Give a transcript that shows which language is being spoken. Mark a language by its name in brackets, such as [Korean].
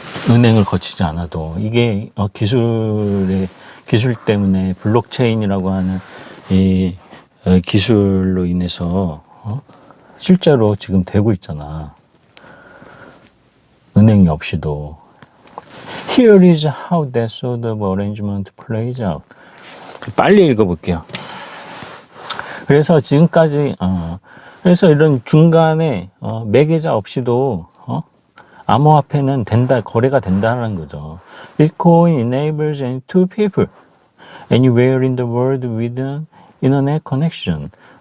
[Korean] 은행을 거치지 않아도. 이게 기술 때문에 블록체인이라고 하는 이 기술로 인해서 실제로 지금 되고 있잖아. 은행이 없이도. [English] Here is how that sort of arrangement plays out. [Korean] 빨리 읽어볼게요. 그래서 지금까지 그래서 이런 중간에 매개자 없이도 암호화폐는 거래가 된다는 거죠. [English] Bitcoin enables two people anywhere in the world with an internet connection.